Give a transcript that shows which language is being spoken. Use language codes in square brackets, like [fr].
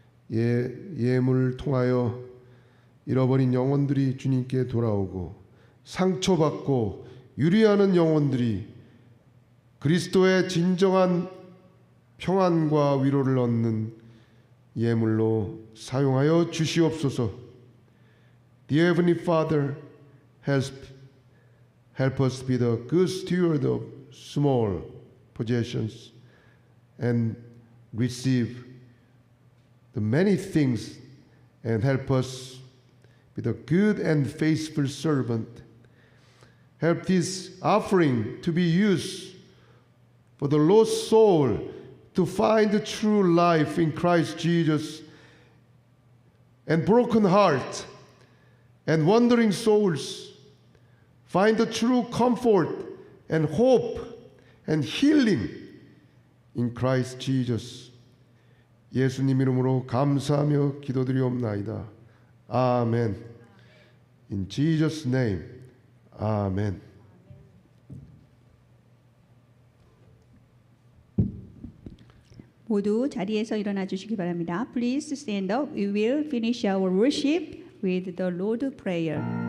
[ko] 예물을 통하여 잃어버린 영혼들이 주님께 돌아오고 상처받고 유리하는 영혼들이 그리스도의 진정한 평안과 위로를 얻는 예물로 사용하여 주시옵소서. [en] Dear Heavenly Father, help us be the good steward of small possessions and receive the many things, and help us be the good and faithful servant. Help this offering to be used for the lost soul to find the true life in Christ Jesus, and broken heart and wandering souls find the true comfort and hope and healing in Christ Jesus. [ko] 예수님 이름으로 감사하며 기도드리옵나이다. 아멘. [en] In Jesus' name, 아멘. [ko] 모두 자리에서 일어나 주시기 바랍니다. [en] Please stand up. We will finish our worship with the Lord's Prayer.